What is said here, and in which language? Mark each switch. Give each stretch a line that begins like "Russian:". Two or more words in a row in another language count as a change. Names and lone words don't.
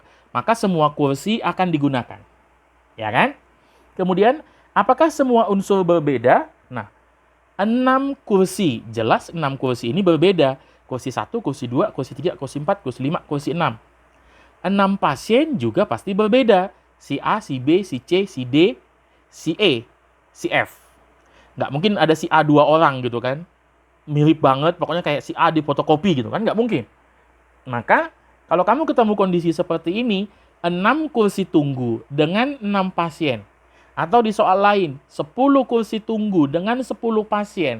Indonesian: Maka semua kursi akan digunakan. Ya kan? Kemudian, apakah semua unsur berbeda? Nah, 6 kursi. Jelas 6 kursi ini berbeda. Kursi 1, kursi 2, kursi 3, kursi 4, kursi 5, kursi 6. 6 pasien juga pasti berbeda. Si A, si B, si C, si D, si E, si F. Nggak mungkin ada si A 2 orang gitu kan. Mirip banget, pokoknya kayak si A di fotokopi gitu kan. Nggak mungkin. Maka, kalau kamu ketemu kondisi seperti ini, 6 kursi tunggu dengan 6 pasien. Atau di soal lain, 10 kursi tunggu dengan 10 pasien.